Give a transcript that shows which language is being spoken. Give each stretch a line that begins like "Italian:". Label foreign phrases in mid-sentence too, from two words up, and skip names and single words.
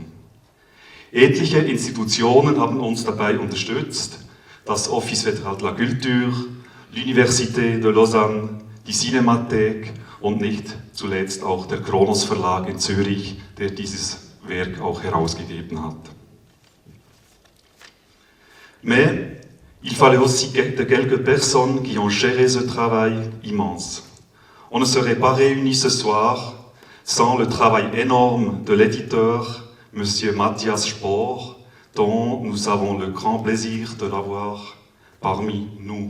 German: Etliche Institutionen haben uns dabei unterstützt, das Office Fédéral de la Culture, l'Université de Lausanne, die Cinémathèque und nicht zuletzt auch der Kronos Verlag in Zürich, der dieses Werk auch herausgegeben hat.
French: Mais il fallait aussi de quelques personnes qui ont géré ce travail immense. On ne serait pas réunis ce soir sans le travail énorme de l'éditeur, Monsieur Matthias Spohr, dont nous avons le grand plaisir de l'avoir parmi nous.